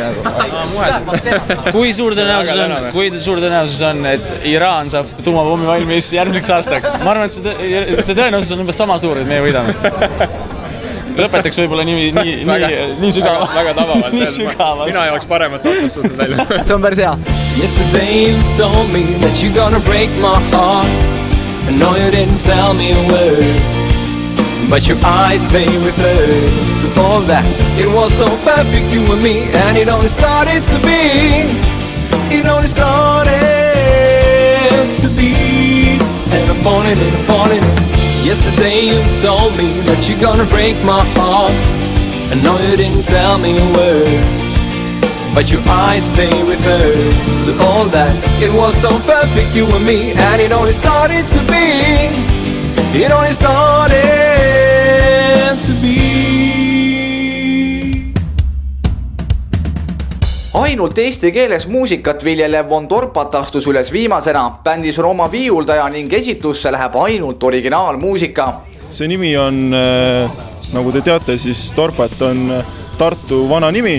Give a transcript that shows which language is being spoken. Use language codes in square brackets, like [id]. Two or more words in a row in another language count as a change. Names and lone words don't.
[et] Kui suur tõenäosus on, et Iraan saab tuumapommi valmis järgmiseks aastaks? Ma arvan, et see tõenäosus on umbes sama suur, et meie võidame. Lõpetaks võib-olla nii sügavalt. Väga tabavalt. Nii sügavalt. Mina ei oleks paremat vastast suutnud välja. See on päris hea. [en] Yesterday you told me that you're gonna break my heart. I know you didn't tell me a word, but your eyes, they referred to all that. It was so perfect, you and me, and it only started to be. It only started to be. And I'm falling in, I'm falling in. Yesterday you told me that you're gonna break my heart. I know you didn't tell me a word, but your eyes, they referred to all that. It was so perfect, you and me, and it only started to be. It only started to be. [et] Ainult eesti keeles muusikat viljelev Von Torpat astus üles viimasena. Bändis on oma viiuldaja ning esitusse läheb ainult originaalmuusika. See nimi on, nagu te teate, siis Torpat on Tartu vana nimi.